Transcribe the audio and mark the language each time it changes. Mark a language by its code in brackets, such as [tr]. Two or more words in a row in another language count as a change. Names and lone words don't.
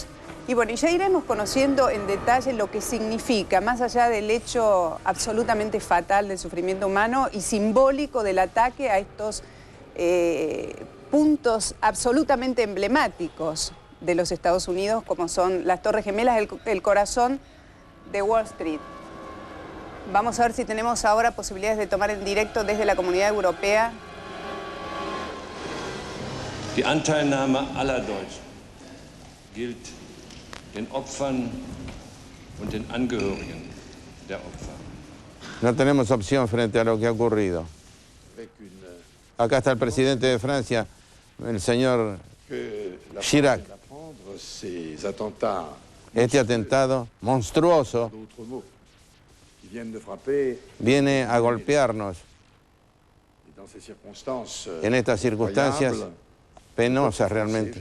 [es] Y bueno, ya iremos conociendo en detalle lo que significa, más allá del hecho absolutamente fatal del sufrimiento humano y simbólico del ataque a estos puntos absolutamente emblemáticos de los Estados Unidos, como son las Torres Gemelas, el corazón de Wall Street. Vamos a ver si tenemos ahora posibilidades de tomar en directo desde la Comunidad Europea. [de] Die Anteilnahme aller Deutschen gilt den Opfern und den Angehörigen der Opfer. [es] No tenemos opción frente a lo que ha ocurrido. Acá está el presidente de Francia, el señor Chirac. Este atentado monstruoso viene a golpearnos en estas circunstancias penosas realmente.